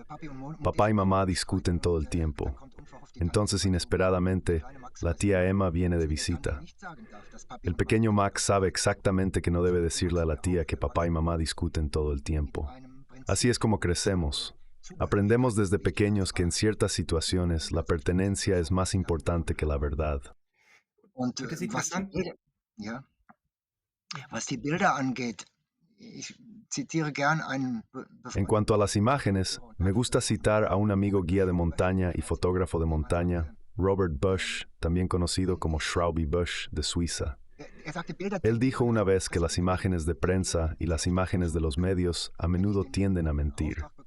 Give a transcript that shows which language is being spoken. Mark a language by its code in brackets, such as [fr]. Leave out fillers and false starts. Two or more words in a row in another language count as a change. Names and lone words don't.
[es] Papá y mamá discuten todo el tiempo. Entonces, inesperadamente, la tía Emma viene de visita. El pequeño Max sabe exactamente que no debe decirle a la tía que papá y mamá discuten todo el tiempo. Así es como crecemos. Aprendemos desde pequeños que en ciertas situaciones la pertenencia es más importante que la verdad. [de] Und Das Interessante, was die Bilder angeht, ich zitiere gern einen [es] En cuanto a las imágenes, me gusta citar a un amigo guía de montaña y fotógrafo de montaña, Robert Bush, también conocido como Schrauby Bush, de Suiza. [de] sagte, Bilder [es] Él dijo una vez que las imágenes de prensa y las imágenes de los medios a menudo tienden a mentir.